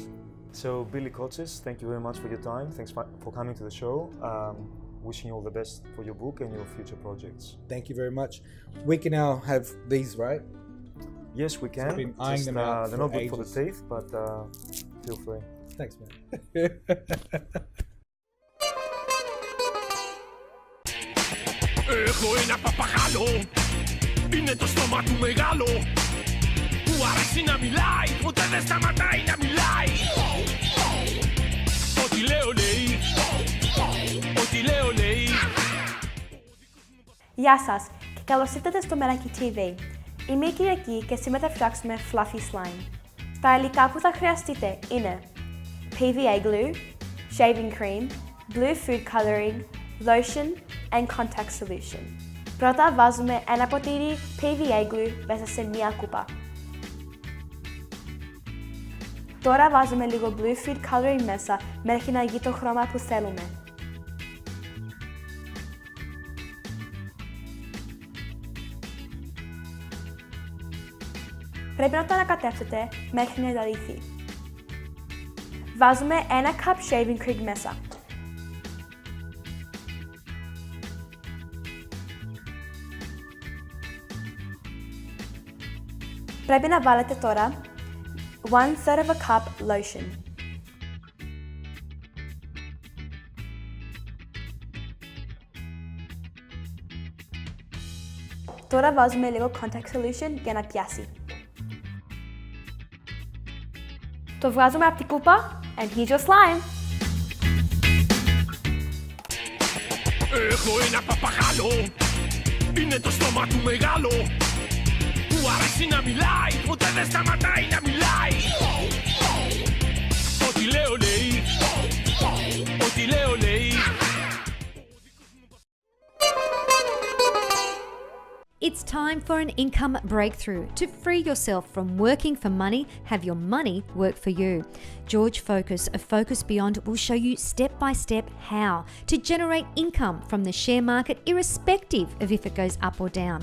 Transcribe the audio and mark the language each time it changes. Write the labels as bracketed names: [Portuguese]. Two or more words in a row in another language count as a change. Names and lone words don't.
[English] So, Billy Cotsis, thank you very much for your time. Thanks for coming to the show. Wishing you all the best for your book and your future projects. Thank you very much. We can now have these, right? Yes, we can. I've been eyeing them out. They're not good for the teeth, but feel free. Thanks, man. [Greek] Έχω ένα παπαγάλο, είναι το στόμα του μεγάλο, που αρέσει να μιλάει, ποτέ δεν σταματάει να μιλάει. Ό,τι λέω λέει, ό,τι λέω λέει. Γεια σας και καλώς ήρθατε στο Meraki TV. Είμαι η Κυριακή και σήμερα θα φτιάξουμε [English] fluffy slime. [Greek] Τα υλικά που θα χρειαστείτε είναι [English] PVA glue, shaving cream, blue food coloring, lotion and contact solution. [Greek] Πρώτα βάζουμε ένα ποτήρι [English] PVA glue [Greek] μέσα σε μία κούπα. Τώρα βάζουμε λίγο [English] blue food coloring [Greek] μέσα μέχρι να γίνει το χρώμα που θέλουμε. Πρέπει να το ανακατεύσετε μέχρι να διαλυθεί. Βάζουμε ένα [English] cup shaving cream [Greek] μέσα. Πρέπει να βάλετε τώρα 1/3 [English] of a cup lotion. [Greek] Τώρα βάζουμε λίγο [English] contact solution [Greek] για να πιάσει. Το βγάζουμε από την κούπα [English] and here's your slime. [Greek] Έχω ένα παπαγάλο, είναι το στόμα του μεγάλο, που αρέσει να μιλάει, ποτέ δεν σταματάει να μιλάει. Ό,τι λέω λέει, ό,τι λέω λέει. [English] It's time for an income breakthrough. To free yourself from working for money, have your money work for you. George Focus of Focus Beyond will show you step by step how to generate income from the share market irrespective of if it goes up or down.